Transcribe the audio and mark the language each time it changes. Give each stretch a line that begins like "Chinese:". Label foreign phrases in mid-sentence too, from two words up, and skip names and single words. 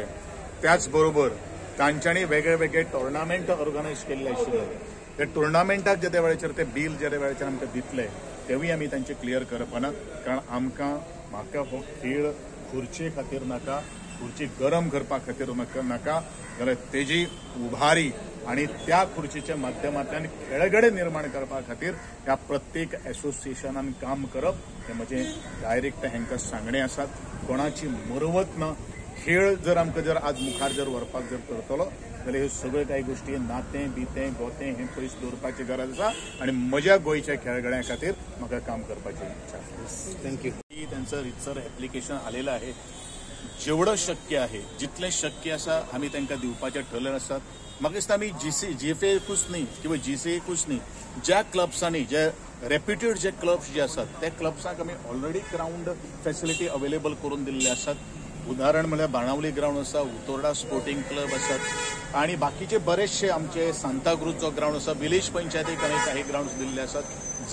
Konkani: त्याच बरोबर तांच्यांनी वेगळे वेगळे टोर्नामेंट ऑर्गनायज केल्ले आशिल्ले, ते टोर्नामेंटाक जे वेळाचेर ते बील जे वेळाचेर आमकां दितले तेवूय आमी तांचे क्लियर करपाना, कारण म्हाका हो खेळ खुर्चे खातीर नाका, खुर्ची गरम करपा खातीर नाका, जाल्यार तेजी उभारी आणि त्या खुर्चीच्या माध्यमांतल्यान खेळगडे निर्माण करपा खातीर ह्या प्रत्येक एसोसिएशनान काम करप हे म्हजें डायरेक्ट हांकां सांगणें आसात। कोणाची मरवत ना, खेळ जर आमकां जर आज मुखार जर व्हरपाक जर करतलो जाल्यार ह्यो सगळ्यो कांय गोश्टी नातें बितें गोतें हें पयस दवरपाची गरज आसा आनी म्हज्या गोंयच्या खेळगड्यां खातीर म्हाका काम करपाची इच्छा आसा।
Marathi: थँक्यू। त्यांचं रितसर ऍप्लिकेशन आलेलं आहे, जेवढं शक्य आहे
Konkani: जितलें शक्य आसा आमी तांकां दिवपाचें ठरलें आसात। म्हाका दिसता आमी GFAकूच न्ही किंवा GCAकूच न्ही, ज्या क्लब्सांनी जे रेप्युटेड जे क्लब्स जे आसात त्या क्लब्सांक आमी
English: already ground facility available
Konkani: करून दिल्ले आसात। उदाहरण म्हळ्यार बाणावली ग्राउंड आसा, उतोर्डा स्पोर्टिंग क्लब आसात आणि बाकीचे बरेचशे आमचे सांताक्रूजचो ग्राउंड आसा, विलेज पंचायतीक आमी काही ग्राउंड्स दिल्ले आसात।